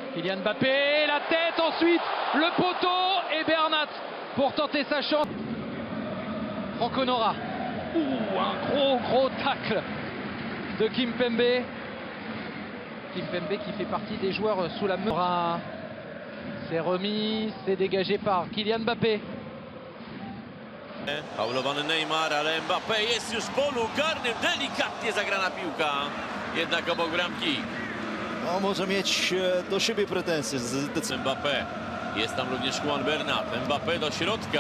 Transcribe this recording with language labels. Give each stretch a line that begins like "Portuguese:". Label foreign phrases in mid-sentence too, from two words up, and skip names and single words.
French: Kylian Mbappé, la tête ensuite, le poteau et Bernat pour tenter sa chance. Franco Nora. Un gros tacle de Kimpembe. Kimpembe qui fait partie des joueurs sous la main. C'est remis, c'est dégagé par Kylian Mbappé.
Polish: Faulowany Neymar, ale Mbappé jest już w polu karnym. Delikatnie zagrana piłka. Jednak obok bramki. No, może mieć do siebie pretensje. Mbappé. Jest tam również Juan Bernat. Mbappé do środka.